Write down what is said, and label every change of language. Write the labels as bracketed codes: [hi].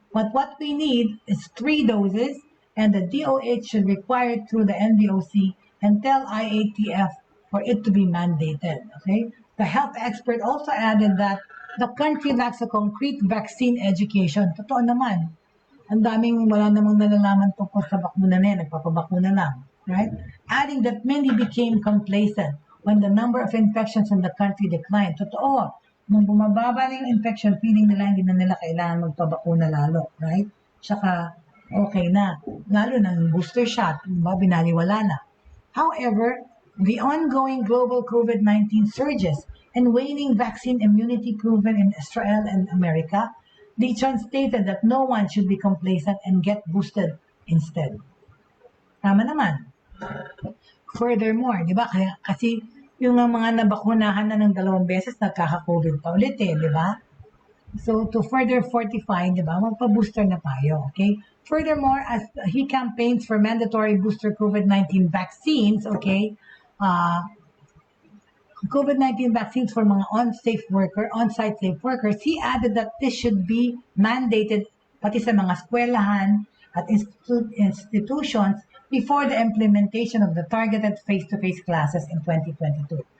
[en] But what we need is 3 doses, and the DOH should require it through the NBOC and tell IATF for it to be mandated. Okay? The health expert also added that the country lacks a concrete vaccine education. [tl] Totoo naman. Ang daming wala namang nalalaman tungkol sa bakuna na yan, nagpapabakuna lang. [en] Right? Adding that many became complacent when the number of infections in the country declined. [tl] Totoo, nung bumababa na yung infection, feeling nila hindi na nila kailangan magpabakuna lalo. [en] Right? [tl] Tsaka, okay na. Lalo ng booster shot, diba, binaliwala na. [en] However, the ongoing global COVID-19 surges and waning vaccine immunity proven in Israel and America, Lichon stated that no one should be complacent and get boosted instead. [tl] Tama naman. [en] Furthermore, [tl] di ba? Kasi yung mga nabakunahan na ng 2 beses, nagkaka-COVID pa ulit di ba? [en] So, to further fortify, [tl] di ba, magpa-booster na tayo, [en] okay? Furthermore, as he campaigns for mandatory booster COVID-19 vaccines, okay, COVID-19 vaccines for mga on-site safe workers, he added that this should be mandated [tl] pati sa mga eskwelahan [en] at institutions before the implementation of the targeted face-to-face classes in 2022.